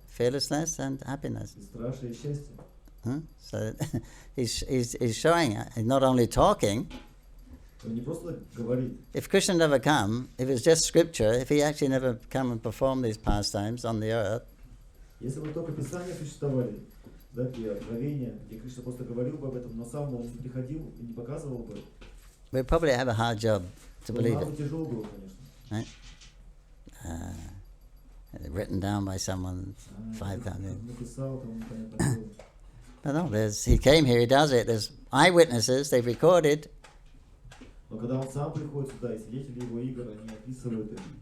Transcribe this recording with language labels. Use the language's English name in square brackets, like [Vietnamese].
[English] Fearlessness and happiness. [Russian] Бесстрашие и счастье. [English] So he's showing, he's not only talking. [Russian] Он не просто говорит. [English] If Krishna never come, if it's just scripture, if he actually never come and perform these pastimes on the earth, [Russian] Если бы только Писания существовали, да, где откровения, где Кришна просто говорил бы об этом, но сам он не приходил и не показывал бы, [English] we'd probably have a hard job to believe [Russian] нам бы [English] it. [Russian] тяжело было, конечно. [English] Right? Written down by someone 5,000. [Russian] Написал, там непонятно было. [English] But no, he came here, he does it. There's eyewitnesses, they've recorded. [Russian] Но когда он сам приходит сюда, и свидетели его игр, они описывают их.